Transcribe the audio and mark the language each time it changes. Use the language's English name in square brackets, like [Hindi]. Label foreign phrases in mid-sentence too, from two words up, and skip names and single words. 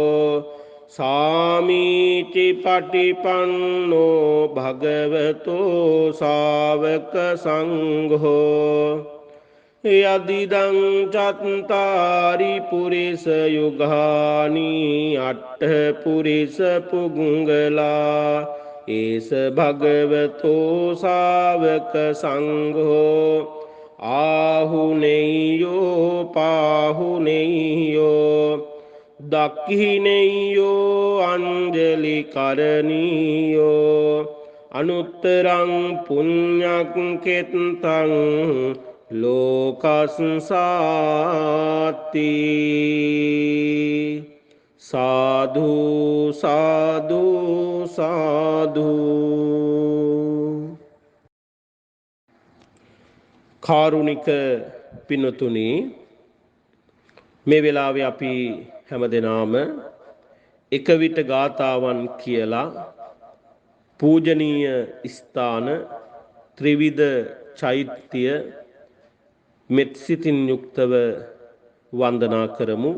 [Pali] सामीचि पटिपन्नो भगवतो सावक संघो यदिदं चत्तारि पुरुष युगानि अट्ठ पुरुष पुंगला एष भगवतो सावक संघो आहुनेयो पाहुनेयो दक्षिणेयो अंजलि करनीयो අනුත්තරං පුඤ්ඤක්ඛෙත්තං ලෝකස්සාති සාධු සාධු සාධු. [Sinhala] කාරුණික පින්තුනි, මේ වෙලාවේ අපි හැමදෙනාම එක විට ගාතාවන් කියලා පූජනීය ස්ථාන ත්‍රිවිධ චෛත්‍ය මෙත් සිතින් යුක්තව වන්දනා කරමු.